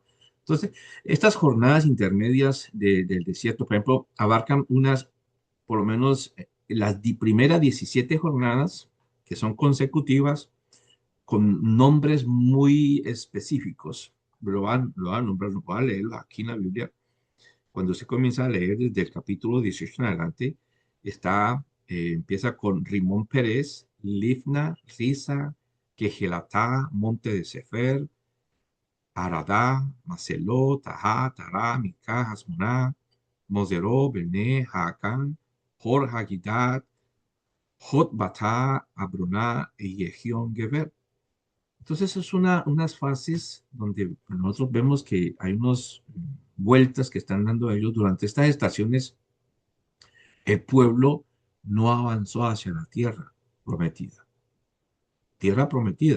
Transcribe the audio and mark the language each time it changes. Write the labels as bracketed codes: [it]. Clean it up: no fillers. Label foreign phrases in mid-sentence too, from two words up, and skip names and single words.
[es] Entonces, estas jornadas intermedias del desierto, por ejemplo, abarcan por lo menos las primeras 17 jornadas que son consecutivas con nombres muy específicos. Lo van a nombrar, lo van a leer aquí en la Biblia. Cuando se comienza a leer desde el capítulo 18 en adelante, empieza con Rimón Pérez, Lifna, Risa, Quejelatá, Monte de Sefer, Aradá, Maceló, Tajá, Tará, Micá, Hasmoná, Moseró, Bené, Jaacán, Hor, Hagidat, Jot, Batá, Abroná y Yehión Geber. Entonces es unas fases donde nosotros vemos que hay unas vueltas que están dando ellos durante estas estaciones. El pueblo no avanzó hacia la prometida, tierra prometida.